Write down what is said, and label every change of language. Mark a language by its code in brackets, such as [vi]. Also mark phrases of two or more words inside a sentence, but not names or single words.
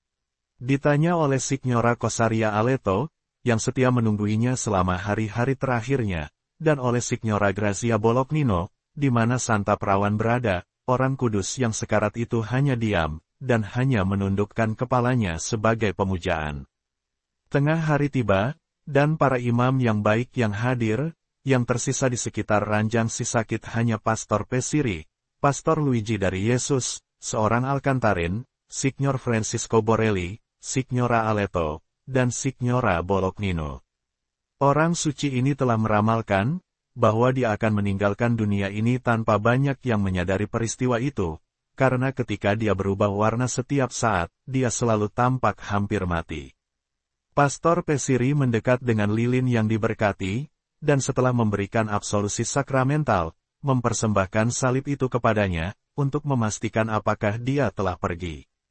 [id] Ditanya oleh Signora Cosaria Aleto, yang setia menungguinya selama hari-hari terakhirnya, dan oleh Signora Grazia Bolognino, di mana Santa Perawan berada, orang kudus yang sekarat itu hanya diam, dan hanya menundukkan kepalanya sebagai pemujaan. Tengah hari tiba, dan para imam yang baik yang hadir, yang tersisa di sekitar ranjang si sakit hanya Pastor Pesiri, Pastor Luigi dari Yesus, seorang Alcantarin, Signor Francisco Borelli, Signora Aleto, dan Signora Bolognino. Orang suci ini telah meramalkan, bahwa dia akan meninggalkan dunia ini tanpa banyak yang menyadari peristiwa itu, karena ketika dia berubah warna setiap saat, dia selalu tampak hampir mati. Pastor Pesiri mendekat dengan lilin yang diberkati, dan setelah memberikan absolusi sakramental, mempersembahkan salib itu kepadanya, untuk memastikan apakah dia telah pergi.